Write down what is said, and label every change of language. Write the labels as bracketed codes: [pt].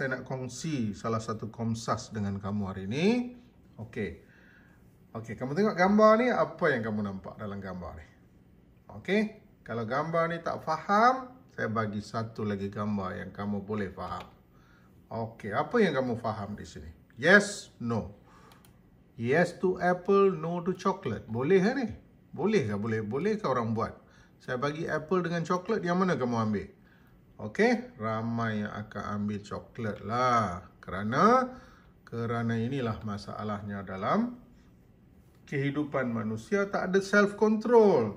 [ms] Saya nak kongsi salah satu Komsas dengan kamu hari ini. Okey, kamu tengok gambar ni, apa yang kamu nampak dalam gambar ni? Okey, kalau gambar ni tak faham, saya bagi satu lagi gambar yang kamu boleh faham. Okey, apa yang kamu faham di sini? [en] Yes, no. Yes to apple, no to chocolate. [ms] Boleh ke ni? Boleh ke? Boleh ke orang buat? Saya bagi apple dengan coklat, yang mana kamu ambil? Okey, ramai yang akan ambil coklat lah. Kerana inilah masalahnya dalam kehidupan manusia, tak ada self-control.